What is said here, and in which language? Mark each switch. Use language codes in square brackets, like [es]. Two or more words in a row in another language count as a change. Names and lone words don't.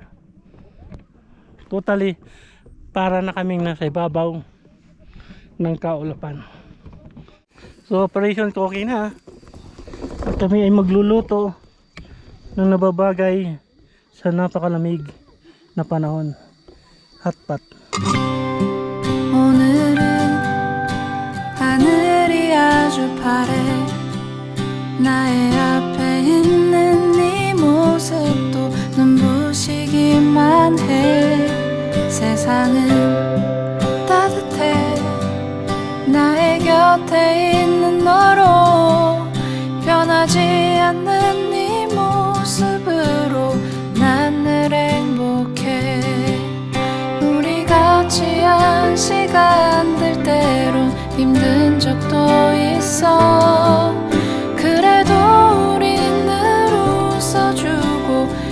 [tl] Totally, para na kaming nasa ibabaw ng kaulapan. So, operation ko okay na. At kami ay magluluto ng nababagay sa napakalamig na panahon. Hotpot. [ko] 오늘은 하늘이 아주 파래 나의 앞에 있는 네 모습도 눈부시기만 해 세상은 따뜻해 나의 곁에 있는 너로 변하지 않는 네 모습으로 난 늘 행복해 우리 같이 한 시간들 때론 힘든 적도 있어 그래도 우린 늘 웃어주고